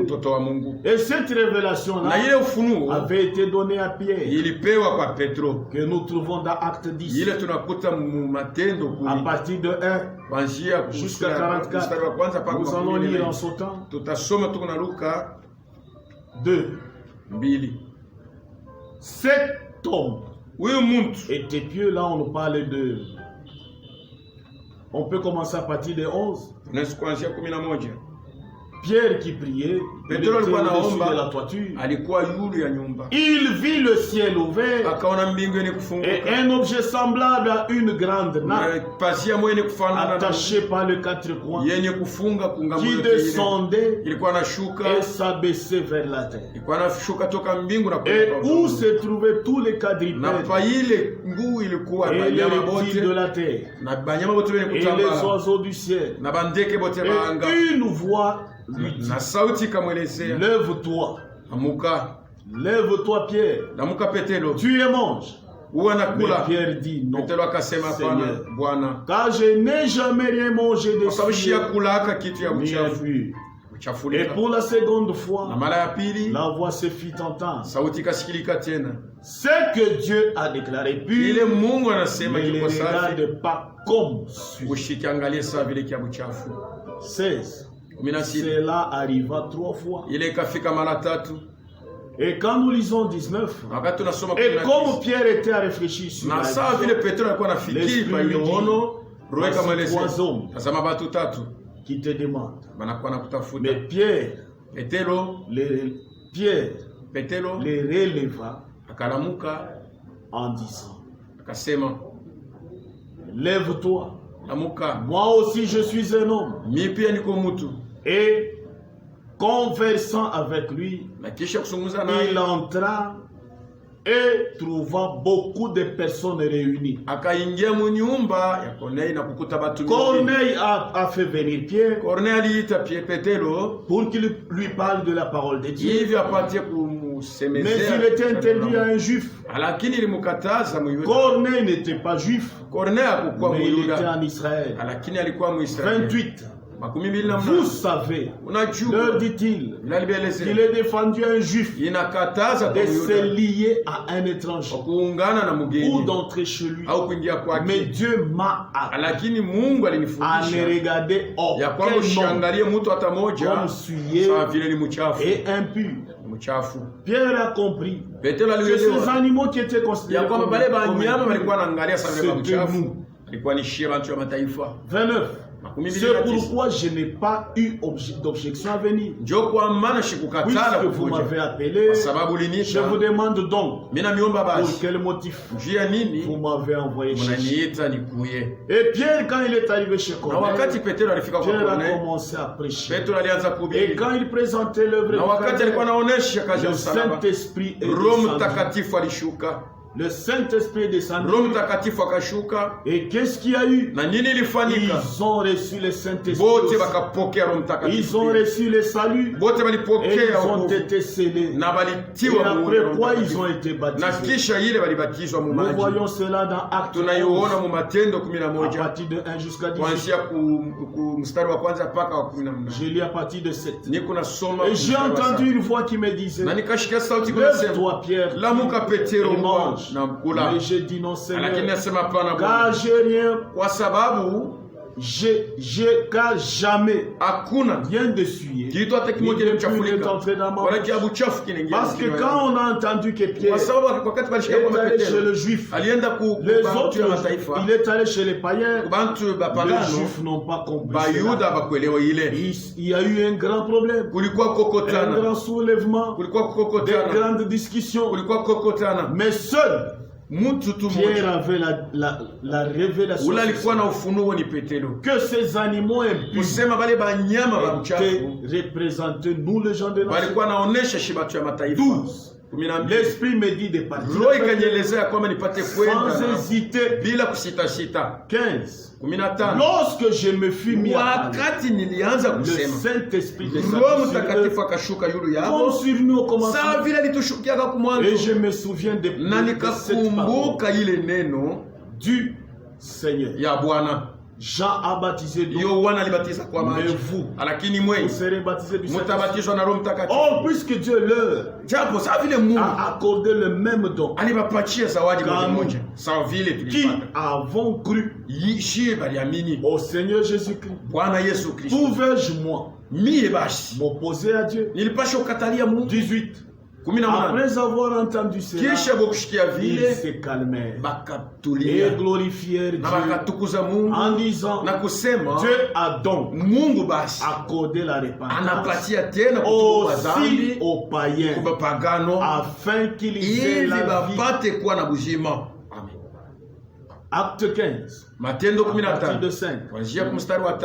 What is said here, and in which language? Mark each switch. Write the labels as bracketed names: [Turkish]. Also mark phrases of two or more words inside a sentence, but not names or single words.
[Swahili] mtoto wa Mungu. [French] Et cette révélation-là [Swahili] Na ile ufunuo [French] avait été donnée à Pierre, [Swahili] ilipewa kwa Petro, [French] que nous trouvons dans Acte 10, [Swahili] ile tunakuta mu Matendo [French] à 10 partir de 1 [Swahili] kuanzia [French] jusqu'à [Swahili] mstari wa 44. kwanza mpaka [French] Nous [Swahili] wa [French] allons lire en 14. sautant. [Swahili] Tutasoma tuko na Luka 2. 2. [French] Cet homme [Swahili] Huyu mtu [French] était pieux. Là, on nous parle de... On peut commencer à partir de 11. [Swahili] tunaweza kuanzia 11. [French] Pierre qui priait, il était [Swahili] Petro alikuwa [French] au-dessus [Swahili] anaomba, [French] de la toiture. [Swahili] alikuwa yulu ya nyumba, [French] Il vit le ciel ouvert [Swahili] akaona mbingu yenye [French] et [Swahili] kufunguka [French] un objet semblable à une grande nappe [Swahili] na pazia moja yenye kufanana na [French] attaché par les quatre coins [Swahili] yenye kufunga kungambo [French] qui [Swahili] yote ile. [French] descendait [Swahili] Ilikuwa nashuka, [French] et s'abaissait vers la terre. [Swahili] ilikuwa nashuka toka mbingu na [French] Et [Swahili] kwenda kwa [French] où [Swahili] udongo. [French] se trouvaient tous les [Swahili] Na [French] quadrupèdes [Swahili] pa ile nguu ilikuwa [French] et les [Swahili] banyama [French] reptiles de [Swahili] bote [French] la terre [Swahili] na banyama bote wenye [French] et les [Swahili] kutambala [French] oiseaux du ciel. [Swahili] na bandeke bote [French] Et [Swahili] baanga [French] une voix lui dit, [Swahili] na sauti ikamwelezea, [French] lève-toi, [Swahili] amuka, [French] lève-toi Pierre, [Swahili] namuka Petero, [French] tu et mange. [Swahili] huwa [French] Mais [Swahili] nakula. [French] Pierre dit non, [Swahili] Petero akasema hapana [French] Seigneur, [Swahili] Bwana, [French] car je n'ai jamais rien mangé de [Swahili] kwa sababu [French] ce [Swahili] shia kulaka kitu ya ni uchafu [French] impur. Et [Swahili] kuchafulika. [French] pour la seconde [Swahili] Na [French] fois, [Swahili] mara ya pili [French] la voix se fit entendre. [Swahili] sauti ikasikilika tena, [French] Ce que Dieu a déclaré [Swahili] ile [French] pur, [Swahili] Mungu anasema [French] ne le [Swahili] kiko safi, [French] regarde pas comme suit. [Swahili] ushikiangalie sawa vile kia uchafu. [French] 16. [Swahili] 16 [French] Cela arriva 3 fois. [Swahili] ile ikafika mara 3. [French] Et quand nous lisons 19, [Swahili] Wakati tunasoma [French] et [Swahili] 19, [French] comme Pierre était à réfléchir sur [Swahili] na [French] la [Swahili] sawa vile [French] vision, [Swahili] Petro alikuwa anafikiri [French] l'Esprit [Swahili] kwa ile [French] lui dit, [Swahili] ono, roho [French] voici [Swahili] ikamwelezea, [French] 3 hommes [Swahili] tazama batu 3 [French] qui te demandent. [Swahili] banakuwa nakutafuta. [French] Mais Pierre [Swahili] Petero [French] les releva [Swahili] akalamuka [French] en disant, [Swahili] akasema, [French] lève-toi. [Swahili] Lamuka. [French] Moi aussi je suis un homme. [Swahili] Mi pia niko mtu. [French] Et conversant avec lui, [Swahili] Na kisha kusungumza naye. [French] il entra et trouva beaucoup de personnes réunies. [Swahili] Akaingia mu nyumba ya Corneille na kukuta batu mingi. [French] Corneille a fait venir Pierre [Swahili] Corneille aliita Petero [French] pour qu'il lui parle de la parole de Dieu. [Swahili] hivi apatie [French] Mais [Swahili] kumsemezea. [French] il était interdit à un juif. [Swahili] Lakini ilimkataza Muyuda. [French] Corneille n'était pas juif, [Swahili] Corneille hakukuwa [French] mais il était [Swahili] Muyuda. [French] en Israël. [Swahili] Lakini alikuwa Muisraeli. [French] 28. [Swahili] Makumi mbili na [French] Vous [Swahili] mnane. [French] savez, [Swahili] Unajua [French] leur dit-il, [Swahili] Vilalibielezea. [French] qu'il est défendu à un juif [Swahili] Inakataza [French] de [Swahili] kwa [French] se [Swahili] Muyuda [French] lier à un étranger [Swahili] kuungana na [French] ou [Swahili] mgeni [French] d'entrer chez lui. [Swahili] au kuingia [French] Mais [Swahili] kwake. [French] Dieu m'a appris [Swahili] Lakini Mungu [French] à ne [Swahili] alinifundisha [French] regarder [Swahili] ya kwamba [French] aucun homme [Swahili] usiangalie mtu hata moja [French] comme souillé [Swahili] sawa vile ni mchafu. [French] et impur. [Swahili] Ni mchafu. [French] Pierre a compris [Swahili] Petero [French] que ces [Swahili] alielewa [French] animaux qui étaient [Swahili] ya [French] considérés [Swahili] kwamba [French] comme [Swahili] bale banyama [French] impurs, [Swahili] walikuwa wanaangalia sawa vile [French] c'était [Swahili] mchafu. [French] nous. [Swahili] Alikuwa ni shia bantu ya mataifa. [French] 29. [Swahili] Makumi mbili [French] C'est [Swahili] na tisa. [French] pourquoi je n'ai pas eu d'objection à venir. [Swahili] Njo kwa maana shikukatala [French] Puisque vous m'avez [Swahili] kukuja. [French] appelé, [Swahili] Kwa sababu [French] je [Swahili] uliniita. [French] vous demande donc [Swahili] Mimi namiomba [French] pour [Swahili] basi. [French] quel motif [Swahili] Njia nini [French] vous m'avez envoyé chercher. [Swahili] mnaniita nikuye? [French] Et Pierre, quand il est arrivé chez [Swahili] Na wakati [French] Corneille, [Swahili] Petero alifika kwa [French] Pierre a [Swahili] Corneille, [French] commencé à prêcher. [Swahili] Petro alianza [French] Et [Swahili] kuhubiri. [French] quand il présentait l'œuvre [Swahili] Na [French] du [Swahili] wakati alikuwa [French] Calvaire, [Swahili] anaonesha kazi ya [French] le [Swahili] msalaba, [French] Saint-Esprit est [Swahili] Roho [French] descendu. [Swahili] Mtakatifu alishuka. [French] Le Saint-Esprit est descendu. [Swahili] Roho Mtakatifu akashuka. [French] Et qu'est-ce qu'il y a eu? [Swahili] Na nini ilifanyika? [French] Ils ont reçu le Saint-Esprit. [Swahili] Bote wakapokea Roho [French] Ils [Swahili] Mtakatifu. [French] ont reçu le salut. [Swahili] Bote [French] Et [Swahili] walipokea [French] ils ont [Swahili] wokovu. [French] été scellés. [Swahili] Na [French] Et [Swahili] balitiwa mu [French] après [Swahili] Roho [French] quoi ils [Swahili] Mtakatifu. [French] ont été [Swahili] Na [French] baptisés. [Swahili] kisha ile walibatizwa mu [French] Nous [Swahili] maji. [French] voyons cela dans Actes [Swahili] Tunaiona [French] 11, [Swahili] mu Matendo [French] à [Swahili] 11 [French] partir de 1 jusqu'à 18. [Swahili] kuanzia ku mstari wa kwanza mpaka wa 18. [French] Je lis à partir de 7. [Swahili] Niko nasoma [French] Et j'ai [Swahili] mstari wa [French] entendu [Swahili] saba. [French] une voix qui me disait, [Swahili] Na nikashikia sauti kunasema, [French] lève-toi Pierre, [Swahili] lamuka Petero [French] et mange. [Swahili] na kula. [French] Mais j'ai dit non [Swahili] Lakini [French] Seigneur, [Swahili] nasema hapana [French] car [Swahili] Bwana, [French] j'ai rien, [Swahili] kwa sababu [French] car jamais [Swahili] hakuna [French] rien de souillé. [Swahili] kitu hata kimoja Ni [French] n'est [Swahili] kimechafulika [French] entré dans ma [Swahili] wala [French] bouche. [Swahili] kiabu chafu kinaingia. [French] Parce que quand on a entendu que Pierre [Swahili] kwa sababu wakati balishika [French] est [Swahili] kwa [French] allé chez [Swahili] Petero [French] le juif, [Swahili] alienda ku [French] les [Swahili] bantu [French] autres, [Swahili] ya mataifa, [French] il est allé chez les païens, [Swahili] bantu [French] les [Swahili] bapagano, [French] juifs n'ont pas compris cela. [Swahili] bayuda bakuelewa ile. [French] Il y a eu un grand problème, [Swahili] Kulikuwa [French] un [Swahili] kokotana, [French] grand soulèvement, [Swahili] kulikuwa [French] des [Swahili] kokotana, [French] grandes discussions. [Swahili] kulikuwa kokotana. [French] Mais seul [Swahili] Mtu tu [French] Pierre [Swahili] mmoja [French] avait la révélation [Swahili] ule alikuwa na ufunuo ni Petero, [French] que ces animaux impurs [Swahili] kusema bale banyama ba [French] étaient [Swahili] mchafu [French] représentés, nous les gens de la [Swahili] walikuwa naonesha shibatu ya mataifa. [French] 12. [Swahili] 12. [French] L'esprit me dit de partir. [Swahili] Roho ikanielezea kwamba nipate [French] Sans [Swahili] kwenda [French] hésiter. [Swahili] bila kusitasita. [French] 15. [Swahili] 15. [French] Lorsque je me fus mis à parler, [Swahili] Wakati nilianza [French] le [Swahili] kusema, [French] Saint-Esprit [Swahili] Roho [French] descendit sur [Swahili] Mtakatifu [French] eux, [Swahili] akashuka yulu [French] comme [Swahili] yabo [French] sur nous au [Swahili] sawa [French] commencement. [Swahili] vile alitushukiaka [French] Et [Swahili] kumwanzo, [French] je me souviens de [Swahili] na [French] cette parole [Swahili] nikakumbuka ile neno [French] du Seigneur. [Swahili] ya Bwana. [French] Jean a baptisé d'eau, [Swahili] Yohana alibatiza kwa [French] mais [Swahili] maji, [French] vous, [Swahili] lakini [French] vous [Swahili] mwe [French] serez baptisés du Saint-Esprit. [Swahili] mutabatizwa na Roho Mtakatifu. [French] Oh, puisque Dieu leur [Swahili] Japo sawa vile Mungu [French] a accordé le même don [Swahili] alibapatia zawadi moja Kama. moja, sawa vile [French] qui [Swahili] tulipata [French] avons cru [Swahili] shie baliamini [French] au Seigneur Jésus-Christ. [Swahili] Bwana Yesu Kristo. [French] Pouvais-je, moi, [Swahili] Mie basi [French] m'opposer à Dieu? [Swahili] nilipasha ukatalia Mungu. [French] 18. [Swahili] 18. [French] Après avoir entendu cela, [Swahili] Kisha bokushikia [French] ils [Swahili] vile [French] se calmèrent et [Swahili] bakatulia [French] glorifièrent [Swahili] na [French] Dieu [Swahili] bakatukuza Mungu [French] en disant, [Swahili] na kusema [French] Dieu a donc [Swahili] Mungu basi [French] accordé la repentance [Swahili] anapatia tena kutubu kwa [French] aussi [Swahili] dhambi [French] aux païens [Swahili] kwa pagano [French] afin qu'ils aient [Swahili] ili [French] la vie. [Swahili] bapate kuwa na buzima. Amen. [French] Acte 15, [Swahili] Matendo [French] à partir de [Swahili] 15 [French] 5. [Swahili] kuanzia kwa mstari wa